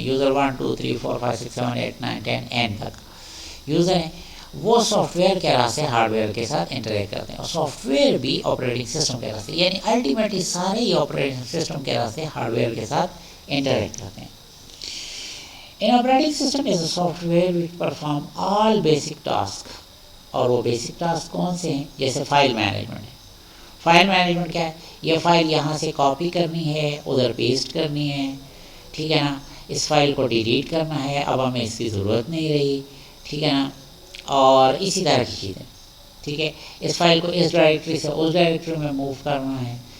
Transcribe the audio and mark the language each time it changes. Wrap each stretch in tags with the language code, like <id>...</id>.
<ur>User 1 2 3 4 5 6 7 8 9 10 n تک user ہیں. وہ سافٹ ویئر کے راستے ہارڈ ویئر کے ساتھ انٹریکٹ کرتے ہیں، اور سافٹ ویئر بھی آپریٹنگ سسٹم کے راستے، یعنی الٹیمیٹلی سارے ہی آپریٹنگ سسٹم کے راستے ہارڈ ویئر کے ساتھ انٹریکٹ کرتے ہیں.</ur> <en>An operating system is a software which perform all basic tasks.</en> <ur>اور وہ بیسک ٹاسک کون سے ہیں؟ جیسے فائل مینجمنٹ ہے. فائل مینجمنٹ کیا ہے؟ یہ فائل یہاں سے کاپی کرنی ہے، ادھر پیسٹ کرنی ہے. ٹھیک ہے نا، اس فائل کو ڈیلیٹ کرنا ہے، اب ہمیں اس کی ضرورت نہیں رہی. ٹھیک ہے نا، اور اسی طرح کی چیزیں. ٹھیک ہے، اس فائل کو اس ڈائریکٹری سے اس ڈائریکٹری میں موو کرنا ہے.</ur>